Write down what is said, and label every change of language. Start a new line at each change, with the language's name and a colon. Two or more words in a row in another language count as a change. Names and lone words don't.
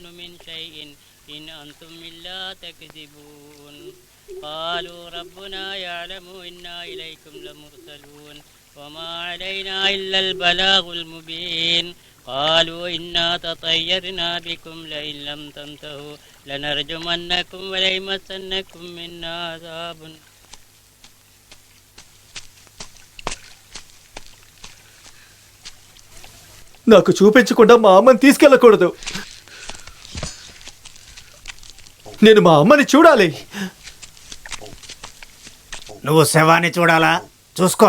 Arabic: من شيء إن أنتم إلا تكذبون قالوا ربنا يعلم إنا إليكم لمرسلون وما علينا إلا البلاغ المبين قالوا إنا تطيرنا بكم لئن لم تنتهوا لنرجمنكم وليمسنكم منا عذاب.
Telugu: నాకు చూపించకుండా మా అమ్మని తీసుకెళ్ళకూడదు. నేను మా అమ్మని చూడాలి. నువ్వు శవాన్ని చూడాలా? చూసుకో.